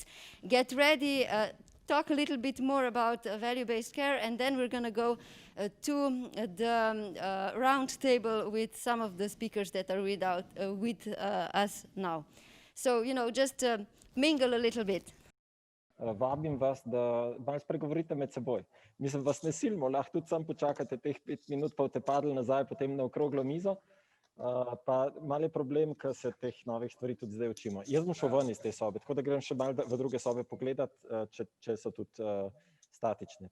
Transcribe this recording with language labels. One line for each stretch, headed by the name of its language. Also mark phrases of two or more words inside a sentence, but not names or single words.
English: Get ready, talk a little bit more about value-based care, and then we're gonna go to the round table with some of the speakers that are with us now. So, just mingle a little bit.
Slovenian: Vabim vas, da malo spregovorite med seboj. Mislim, vas ne silimo, lahko tudi sam počakate teh 5 minut, pa boste padli nazaj potem na okroglo mizo. Pa malo je problem, ker se teh novih stvari tudi zdaj učimo. Jaz bom šel ven iz te sobe, tako da grem še malo v druge sobe pogledat, če so tudi statične.